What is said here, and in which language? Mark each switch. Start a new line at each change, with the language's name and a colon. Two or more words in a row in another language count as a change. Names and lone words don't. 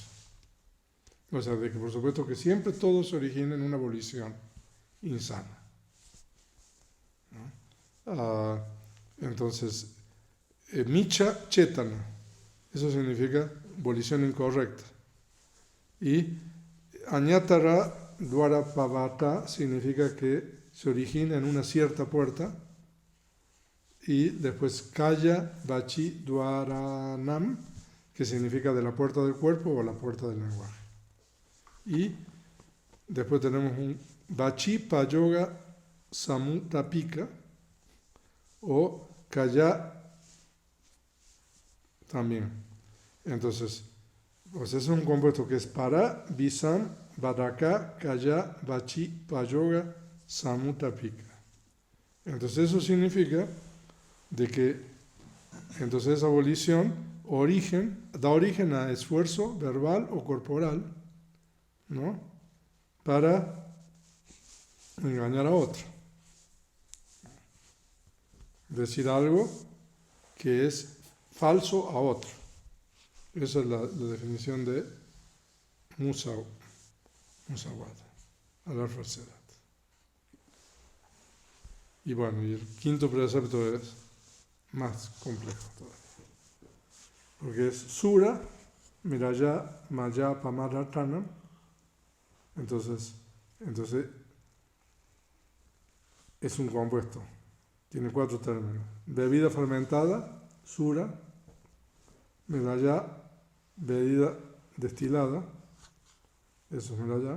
Spanish: O sea, de que por supuesto que siempre todo se origina en una abolición insana, ¿no? Entonces,
Pali: micha chetana,
Spanish: eso significa abolición incorrecta. Y
Pali: añatara dwara pavata
Spanish: significa que se origina en una cierta puerta.
Pali: Y después kaya vachi dwaranam,
Spanish: que significa de la puerta del cuerpo o la puerta del lenguaje. Y después tenemos un
Pali: vachi payoga samutapika,
Spanish: o kaya también. Entonces, pues es un compuesto que es para,
Pali: visam, vadaka, kaya, vachi, payoga, samutapika.
Spanish: Entonces eso significa de que entonces esa abolición da origen a esfuerzo verbal o corporal, ¿no? Para engañar a otro. Decir algo que es falso a otro. Esa es la definición de musawada, hablar falsedad. Y bueno, y el quinto precepto es más complejo todavía.
Pali: Porque es sura, miraya, maya, pamaratanam.
Spanish: Entonces es un compuesto. Tiene 4 términos. Bebida fermentada, sura, medalla, bebida destilada, eso es medalla.